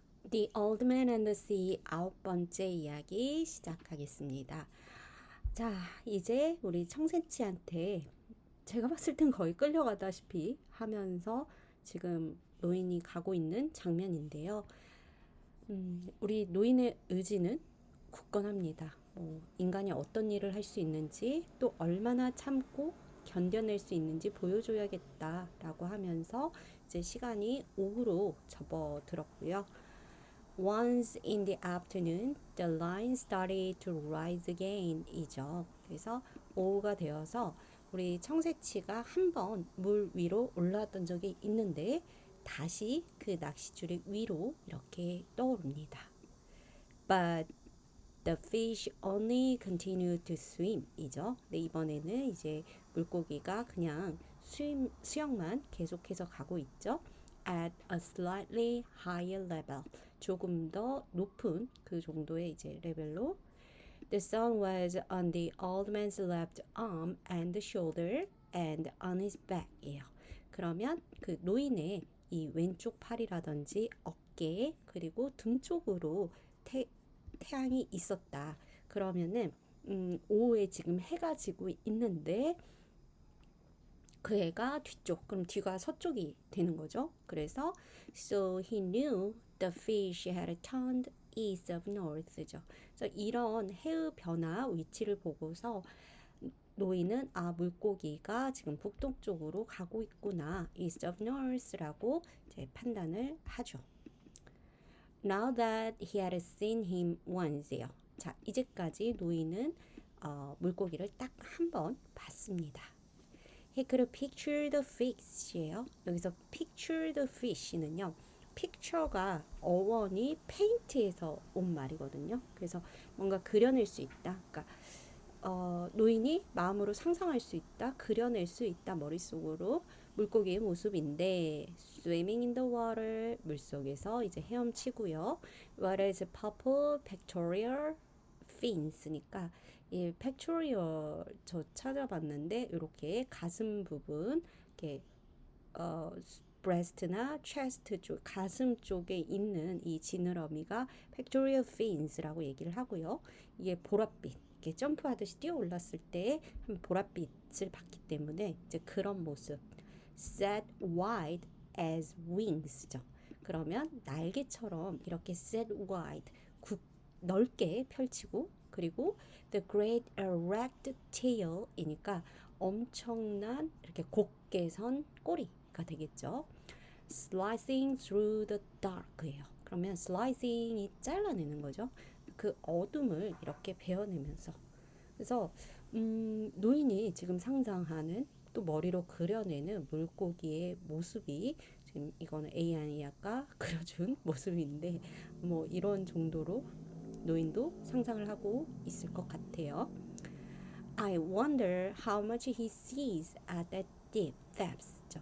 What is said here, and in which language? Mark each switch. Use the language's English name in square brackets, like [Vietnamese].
[Korean] The Old Man and the Sea 아홉 번째 이야기 시작하겠습니다. 자, 이제 우리 청새치한테 제가 봤을 땐 거의 끌려가다시피 하면서 지금 노인이 가고 있는 장면인데요. 우리 노인의 의지는 굳건합니다. 인간이 어떤 일을 할 수 있는지 또 얼마나 참고 견뎌낼 수 있는지 보여줘야겠다라고 하면서 이제 시간이 오후로 접어들었고요. [English] Once in the afternoon, the line started to rise again 이죠. [Korean] 그래서 오후가 되어서 우리 청새치가 한 번 물 위로 올라왔던 적이 있는데 다시 그 낚싯줄이 위로 이렇게 떠오릅니다. [English] But the fish only continued to swim 이죠. [Korean] 근데 이번에는 이제 물고기가 그냥 수영만 계속해서 가고 있죠. [English] At a slightly higher level. [Korean] 조금 더 높은 그 정도의 이제 레벨로. [English] The sun was on the old man's left arm and shoulder and on his back이에요. [Korean] 그러면 그 노인의 이 왼쪽 팔이라든지 어깨 그리고 등 쪽으로 태양이 있었다. 그러면은 오후에 지금 해가 지고 있는데 그 해가 뒤쪽, 그럼 뒤가 서쪽이 되는 거죠. 그래서 [English] so he knew the fish had turned east of north죠. [Korean] 그래서 이런 해의 변화 위치를 보고서 노인은 물고기가 지금 북동쪽으로 가고 있구나. [English] east of north [Korean] 라고 이제 판단을 하죠. [English] Now that he had seen him once요. [Korean] 자, 이제까지 노인은 물고기를 딱 한 번 봤습니다. [English] He could picture the fish예요. [Korean] 여기서 [English] picture the fish는요. [Korean] picture가 어원이 paint에서 온 말이거든요. 그래서 뭔가 그려낼 수 있다. 그러니까 노인이 마음으로 상상할 수 있다, 그려낼 수 있다 머릿속으로 물고기의 모습인데 [English] swimming in the water [Korean] 물속에서 이제 헤엄치고요. [English] What is purple pectoral fins [Korean] 니까 이 pectoral 저 찾아봤는데 이렇게 가슴 부분 이렇게 breast나 chest 쪽 가슴 쪽에 있는 이 지느러미가 pectoral fins라고 얘기를 하고요. 이게 보랏빛 이렇게 점프하듯이 뛰어 올랐을 때 보랏빛을 봤기 때문에 이제 그런 모습 [English] set wide as wings [Korean] 죠. 그러면 날개처럼 이렇게 set wide 넓게 펼치고 그리고 [English] the great erect tail [Korean] 이니까 엄청난 이렇게 곧게 선 꼬리가 되겠죠. slicing through the dark예요. 그러면 slicing이 잘라내는 거죠. 그 어둠을 이렇게 베어내면서 그래서 노인이 지금 상상하는 또 머리로 그려내는 물고기의 모습이 지금 이거는 AI이 아까 그려준 모습인데 뭐 이런 정도로 노인도 상상을 하고 있을 것 같아요. [English] I wonder how much he sees at that deep depths.